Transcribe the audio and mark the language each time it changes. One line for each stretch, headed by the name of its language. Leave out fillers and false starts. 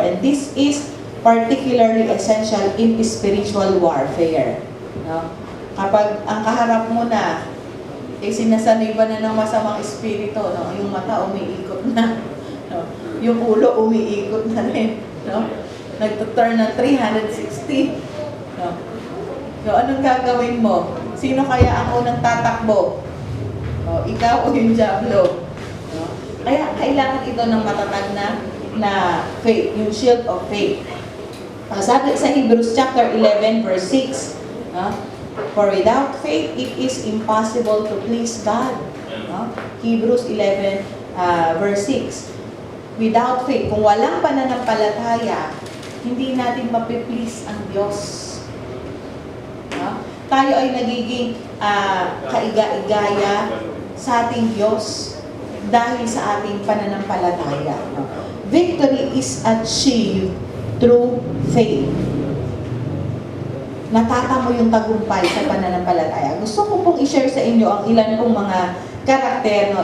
English: And this is particularly essential in spiritual warfare. No?
Filipino: Kapag ang kaharap mo na, sinasanay ba na ng masamang espiritu, no? Yung mata umiikot na, no? Yung ulo umiikot na rin. No? Nagtuturn ng 360. No? So, anong gagawin mo? Sino kaya ang unang tatakbo? Ikaw o yung dyablo? No? Kaya kailangan ito ng matatag na faith, yung shield of faith. Sabi sa
English: Hebrews chapter 11 verse 6, for without faith, it is impossible to please God.
Filipino: Hebrews 11 verse 6.
English: Without faith,
Filipino: kung walang pananampalataya, hindi natin mapiplease ang Diyos. Tayo ay nagiging kaiga-igaya sa ating Diyos dahil sa ating pananampalataya.
English: Victory is achieved through faith.
Filipino: Natatamo yung tagumpay sa pananampalataya. Gusto ko pong i-share sa inyo ang ilan pong mga karakter. No?